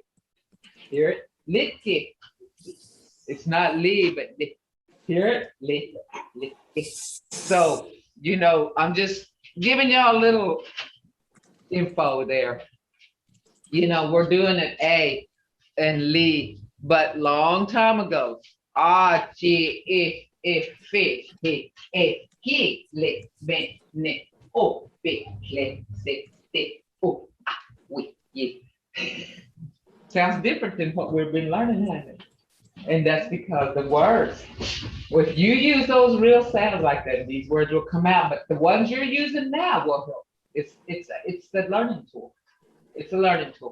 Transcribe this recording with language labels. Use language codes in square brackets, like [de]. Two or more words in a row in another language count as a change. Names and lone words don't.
[en] Hear it? Litke. It's not li, but li. Hear it? Li, litke. So, you know, I'm just giving y'all a little info there. You know, we're doing an A and li, but long time ago. Ah, chi, fi, ki, li, ben, ne, o, fi, le, si, ti, o, ah, we, ye. Sounds different than what we've been learning, hasn't it? And that's because the words, if you use those real sounds like that, these words will come out. But the ones you're using now will help. It's the learning tool. It's a learning tool.